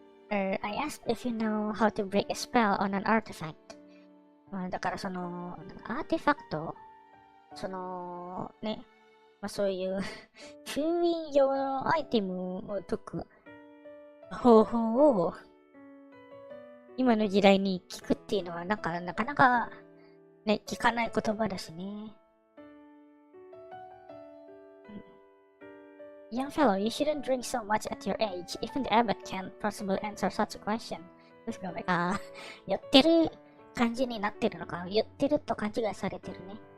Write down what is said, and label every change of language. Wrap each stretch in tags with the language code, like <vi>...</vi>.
<en>I asked if you know how to break a spell on an artifact.</en> <ja>まあ、だからその、アーティファクト、その、ね、まあそういう封印用のアイテムを解く方法を今の時代に聞くっていうのはなかなかね、聞かない言葉だしね。</ja> <en>Young fellow, you shouldn't drink so much at your age. Even the abbot can't possibly answer such a question.</en> <ja>ああ、言ってる感じになってるのか。言ってると勘違いされてるね。</ja>